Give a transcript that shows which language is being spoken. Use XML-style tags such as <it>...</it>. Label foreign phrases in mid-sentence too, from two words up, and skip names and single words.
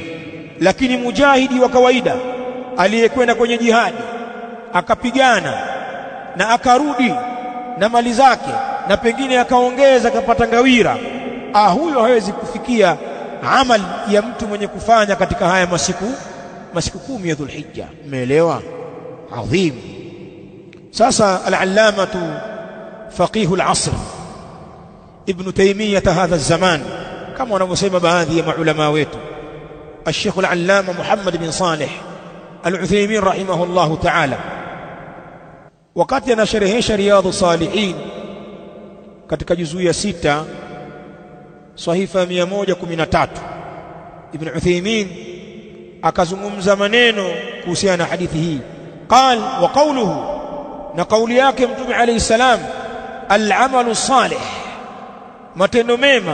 <sw>Lakini mujahidi wa kawaida aliyekwenda kwenye jihadi akapigana na akarudi na mali zake na pengine akaongeza akapata ngawira, huyo hawezi kufikia amali ya mtu mwenye kufanya katika haya masiku 10 ya Dhulhijja. Umeelewa? Adhim.</sw> <ar>Sasa العلامة فقيه العصر ابن تيمية هذا الزمان,</ar> <sw>kama wanavyosema baadhi ya maulama wetu,</sw> <ar>الشيخ العلامة محمد بن صالح العثيمين رحمه الله تعالى,</ar> <sw>wakati anasherehesha Riyadhus Salihin katika juzuu ya 6 sahifa 113, Ibn Uthaymin akazungumza maneno kuhusiana na hadithi hii.</sw> <ar>قال وقوله,</ar> <sw>na kauli yake mtume</sw> <ar>عليه السلام, العمل الصالح,</ar> <sw>matendo mema.</sw>